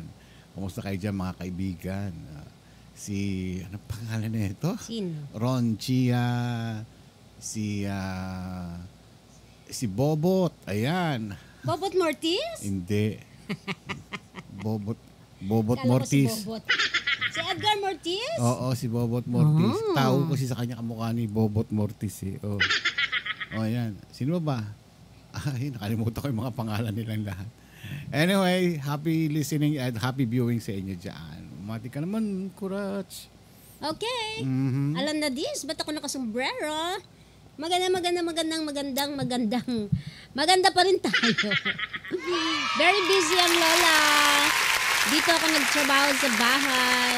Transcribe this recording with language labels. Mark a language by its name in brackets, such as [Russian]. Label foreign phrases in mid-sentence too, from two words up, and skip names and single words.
[Filipino] Kumusta kayo dyan mga kaibigan? Anong pangalan na ito? Sino? Ron Chia, si Bobot. Ayan. Bobot Mortis? Hindi. Bobot Kala Mortis. Si Bobot. Si Edgar Mortis? Oo, si Bobot Mortis. Tao kasi sa kanya kamukha ni Bobot Mortis eh. Oh. Ayan. Sino ba? Ay, nakalimutan ko yung mga pangalan nilang lahat. Anyway, [English] happy listening [Filipino] at [English] happy viewing [Filipino] sa inyo dyan. Umati ka naman, Kurach. Okay. Alam na this, ba't ako nakasombrero? Maganda pa rin tayo. [English] Very busy [Filipino] ang lola. Dito ako nagtrabaho sa bahay.